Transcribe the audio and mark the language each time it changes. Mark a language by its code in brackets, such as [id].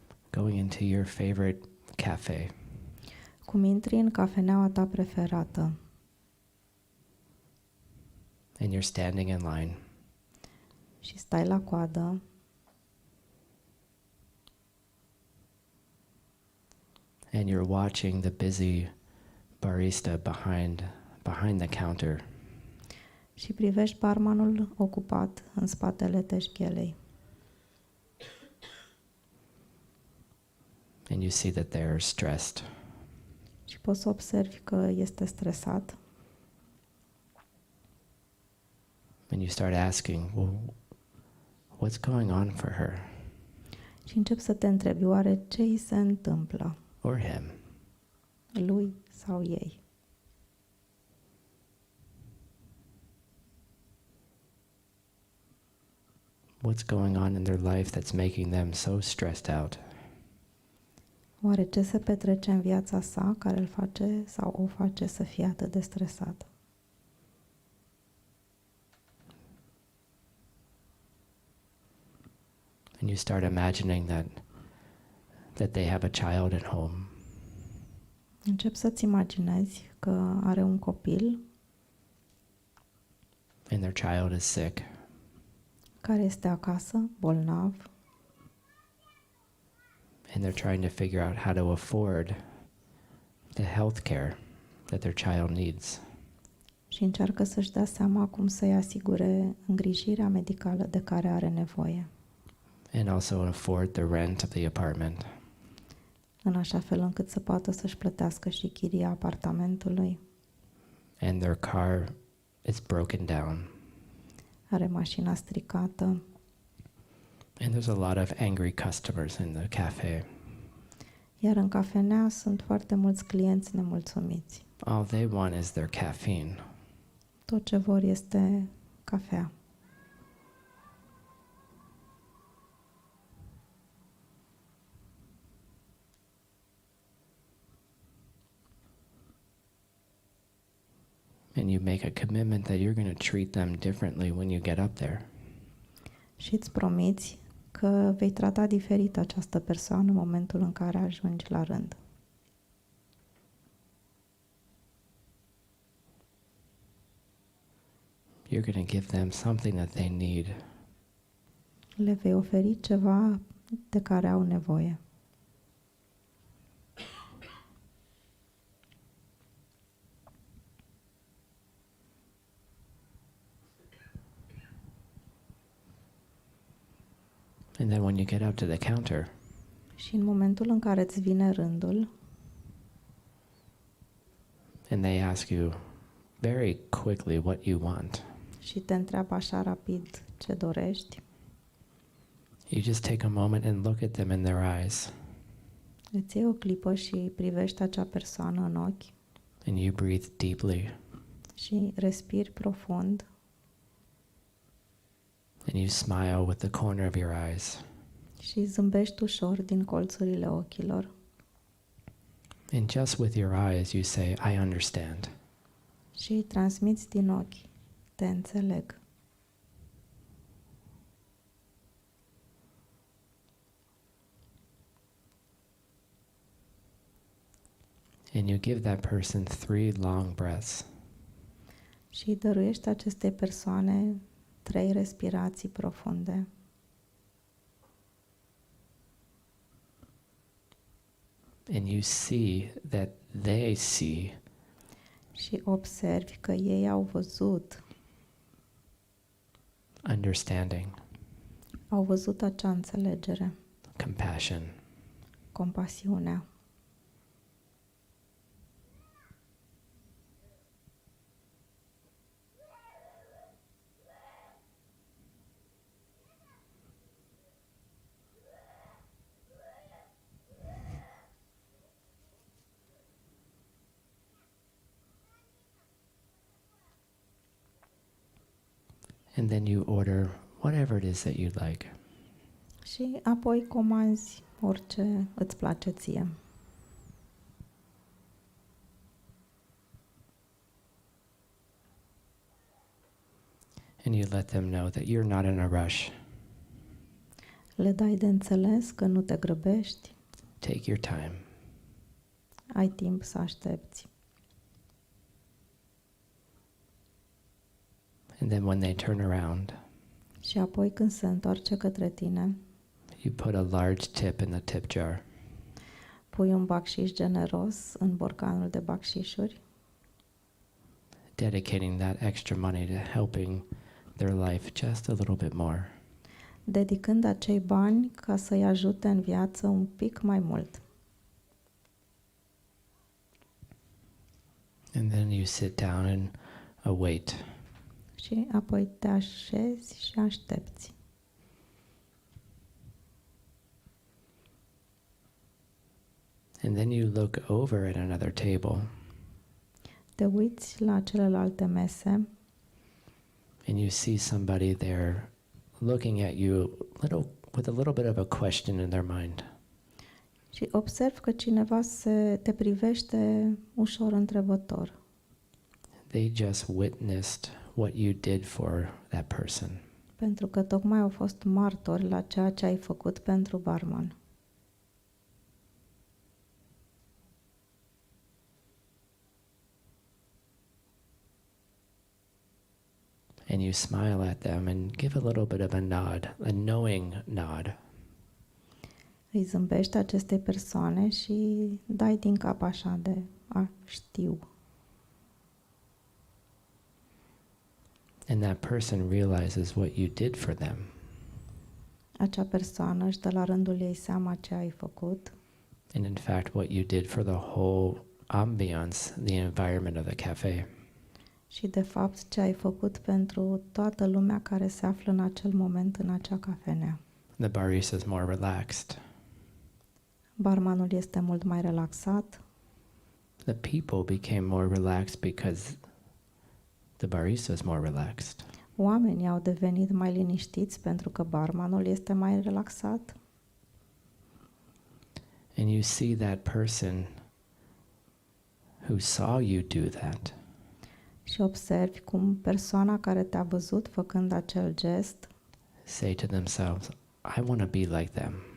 [en] going into your favorite cafe, [ro] cum intri în cafeneaua ta preferată [en] and you're standing in line, [ro] și stai la coadă [en] and you're watching the busy barista behind the counter, [ro] și privești barmanul ocupat în spatele teșghelei [en] and you see that they're stressed. [ro] și poți să observi că este stresat [en] And you start asking, well, what's going on for her [ro] și începi să te întrebi oare ce îi se întâmplă [en] or him? [ro] lui sau ei. [en] What's going on in their life that's making them so stressed out? [ro] Oare ce se petrece în viața sa care îl face sau o face să fie atât de stresat? [en] And you start imagining that they have a child at home. [ro] Încep să-ți imaginezi că are un copil [en] And their child is sick. [ro] care este acasă, bolnav, [en] And they're trying to figure out how to afford the health care that their child needs. [ro] și încearcă să-și dea seama cum să-i asigure îngrijirea medicală de care are nevoie, [en] And also afford the rent of the apartment. [ro] în așa fel încât să poată să-și plătească și chiria apartamentului. [en] And their car is broken down. [ro] Are mașina stricată [en] And there's a lot of angry customers in the cafe. [ro] iar în cafenea sunt foarte mulți clienți nemulțumiți. [en] All they want is their caffeine. [ro] Tot ce vor este cafea. [en] And you make a commitment that you're going to treat them differently when you get up there. [ro] Și îți promiți că vei trata diferit această persoană în momentul în care ajungi la rând. [en] You're going to give them something that they need. [ro] Le vei oferi ceva de care au nevoie. [en] And then when you get up to the counter, [ro] Și în momentul în care îți vine rândul [en] and they ask you very quickly what you want, [ro] și te întreabă așa rapid ce dorești, [en] you just take a moment and look at them in their eyes. [ro] îți iei o clipă și privești acea persoană în ochi [en] And you breathe deeply. [ro] și respiri profund [en] And you smile with the corner of your eyes. [ro] și zâmbești ușor din colțurile ochilor. [en] And just with your eyes, you say, I understand. [ro] Și îi transmiți din ochi, te înțeleg. [en] And you give that person 3 long breaths. [ro] Și îi dăruiești acestei persoane 3 respirații profunde. [en] And you see that they see [ro] Și observi că ei au văzut, [en] understanding, [ro] au văzut acea înțelegere, [en] compassion, [ro] compasiunea. [en] and then you order whatever it is that you'd like. [ro] Și apoi comanzi orice îți place ție. [en] And you let them know that you're not in a rush. [ro] Le dai de înțeles că nu te grăbești, [en] Take your time. [ro] ai timp să aștepți. [en] And then when they turn around, [ro] Și apoi când se întoarce către tine, [en] you put a large tip in the tip jar. [ro] pui un bacșiș generos în borcanul de bacșișuri, [en] Dedicating that extra money to helping their life just a little bit more. [ro] dedicând acei bani ca să-i ajute în viață un pic mai mult. [en] And then you sit down and await. [ro] Și apoi te așezi și aștepți. [en] And then you look over at another table [ro] Te uiți la celelalte mese [en] and you see somebody there looking at you with a little bit of a question in their mind. [ro] Și observ că cineva te privește ușor întrebător. [en] They just witnessed what you did for that person. [ro] Pentru că tocmai au fost martori la ceea ce ai făcut pentru barman. [en] And you smile at them and give a little bit of a nod, a knowing nod. [ro] Îi zâmbești acestei persoane și dai din cap așa de a știu. [en] And that person realizes what you did for them. [ro] Acea persoană își dă la rândul ei seama ce ai făcut [en] And in fact, what you did for the whole ambiance, the environment of the cafe. [ro] și de fapt ce ai făcut pentru toată lumea care se află în acel moment în acea cafenea. [en] The barista is more relaxed. [ro] Barmanul este mult mai relaxat. [en] The people became more relaxed because the barista is more relaxed. [ro] Oamenii au devenit mai liniștiți pentru că barmanul este mai relaxat. [en] And you see that person who saw you do that [ro] Și observi cum persoana care te-a văzut făcând acel gest [en] say to themselves, I want to be like them.